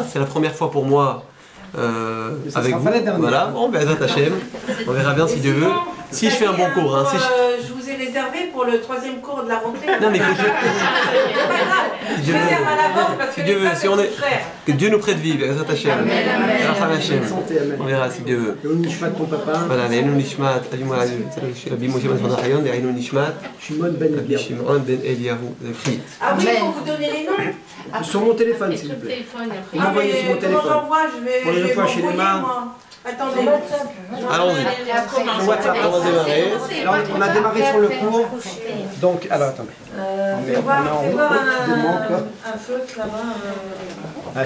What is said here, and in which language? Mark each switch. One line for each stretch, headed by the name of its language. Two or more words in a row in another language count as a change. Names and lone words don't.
French: C'est la première fois pour moi avec vous. Voilà, bon, ben Hachem, on verra bien si Dieu veut. Si je fais un bon cours, hein, si je vous ai réservé pour le 3e cours de la rentrée. Non mais il faut que c'est pas grave. Je réserve à l'avance parce que si Dieu veut, si on est, que Dieu nous prête vivre, on verra si Dieu veut. Voilà, les Nishmat, Rabbi Moshe Ben Chanachayon, les Nishmat, Shimon Ben Eliyahu. Ah oui, il faut vous donner les noms. Sur mon téléphone, s'il vous plaît. Vous m'envoyez sur mon téléphone. Comment j'envoie? Je vais m'envoyer moi. Attendez. Allons-y. Sur WhatsApp, on va démarrer. Alors, on a démarré sur le cours. Donc, alors attendez. Fais voir un feutre là-bas.